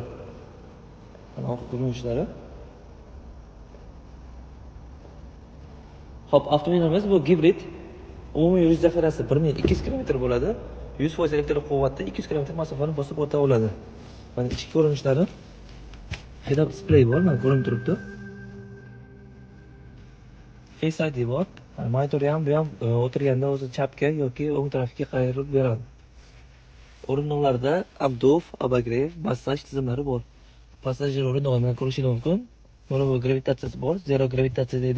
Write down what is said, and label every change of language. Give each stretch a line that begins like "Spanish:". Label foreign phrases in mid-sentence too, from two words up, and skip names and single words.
Uzbek: Mana ko'rinishlari. Hop, avtomobilimiz bu gibrid. Umumiy yurish zaxirasi 1200 km bo'ladi. 100% elektr quvvatda 200 km masofani bosib o'ta oladi. Mana ichki ko'rinishlari.
English: Head-up display
Uzbek: bor, mana ko'rinib turibdi. Face ID bor. Monitor ham bu ham o'tirganda o'zi chapga yoki o'ng tarafga qayirib beradi. O'rindiqlarda obduf, obogrev, massaj tizimlari bor. Passajir o'rindig'ini ko'rishingiz mumkin. Mana bu gravitatsiyasi bor, zero gravitatsiya deydi.